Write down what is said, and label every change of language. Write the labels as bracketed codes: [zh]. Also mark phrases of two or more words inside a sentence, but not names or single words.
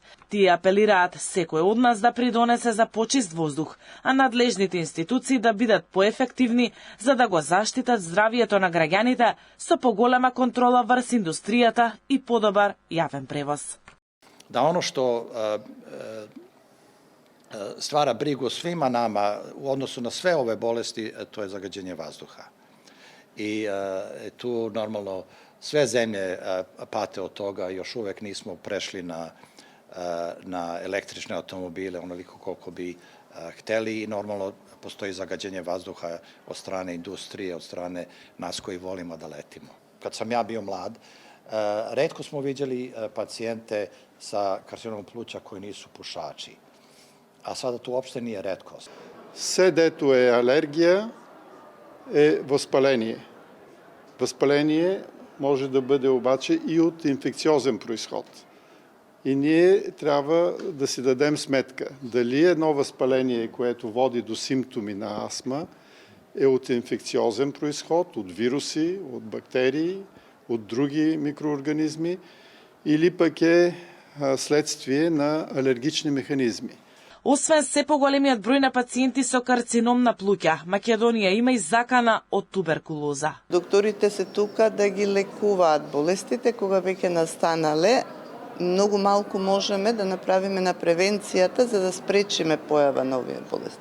[mk] Тие апелираат секој од нас да придонесе за почист воздух, а надлежните институции да бидат поефективни за да го заштитат здравието на граѓаните со поголема контрола врз индустријата и подобар јавен превоз. [sr] Da ono što stvara brigu svima nama u odnosu na sve ove bolesti, to je zagađenje vazduha. I tu normalno sve zemlje pate od toga, još uvek nismo prešli na električne automobile onoliko koliko bi hteli i normalno postoji zagađenje vazduha od strane industrije, od strane nas koji volimo da letimo. Kad sam ja bio mlad, retko smo viđali pacijente sa karcinomom pluća koji nisu pušači. A sada to uopšte nije retkost. [bg] Се дето е алергија е воспаление. Воспаление може да бъде обаче и от инфекциозен произход. И ние трябва да си дадем сметка дали едно възпаление, което води до симптоми на астма, е от инфекциозен произход, от вируси, от бактерии, от други микроорганизми или пък е следствие на алергични механизми. [mk] Освен се поголемиот број на пациенти со карцином на плуќа, Македонија има и закана од туберкулоза. Докторите се тука да ги лекуваат болестите кога веќе настанале. Многу малку можеме да направиме на превенцијата за да спречиме појава на овие болести.